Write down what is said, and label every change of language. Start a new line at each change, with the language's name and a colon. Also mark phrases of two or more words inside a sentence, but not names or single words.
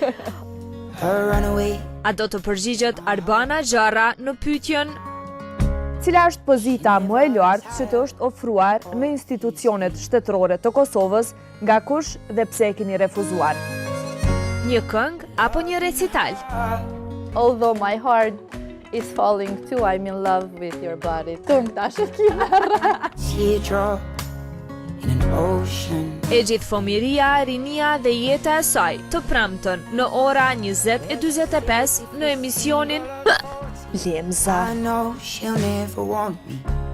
Albanian: A do të përgjigjet Arbana Xharra në pyetjen Cila është pozita më e lartë që të është ofruar në institucionet shtetërore të Kosovës, nga kush dhe pse e keni refuzuar? një këngë apo një recital?
English: Although my heart is falling too, I'm in love with your body.
Albanian: Tung tash e kina. E gjithë fëmiria, rinia dhe jeta e saj të premtën në ora 20:45 në emisionin Lemza.
English: I know she'll never want me.